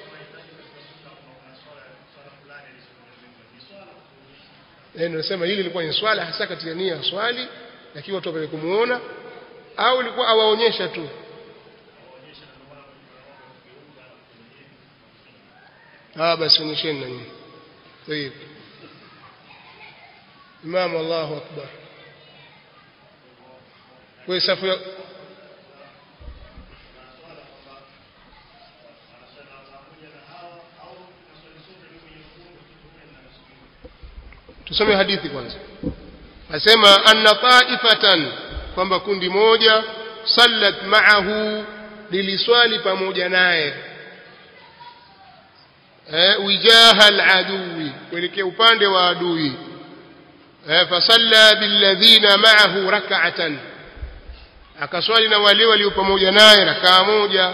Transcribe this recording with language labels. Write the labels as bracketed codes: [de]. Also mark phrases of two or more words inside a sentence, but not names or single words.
[sw] Nasema hili lilikuwa ni swala hasa katika nia ya swali, lakini watu wapeleke kumuona, au alikuwa awaonyesha tu? Basi onyesheni na nyinyi. [ar] طيب إمام الله أكبر ويسافر [sw] tusome hadithi kwanza. Asema [ar] أن طائفة, [sw] kwamba kundi moja, [ar] صلت معه, [sw] liliswali pamoja naye, [ar] وجاه العدو, [sw] kuelekea upande wa adui, [ar] فصلى بالذين معه ركعة, [sw] akaswali na wale walio pamoja naye rakaa moja.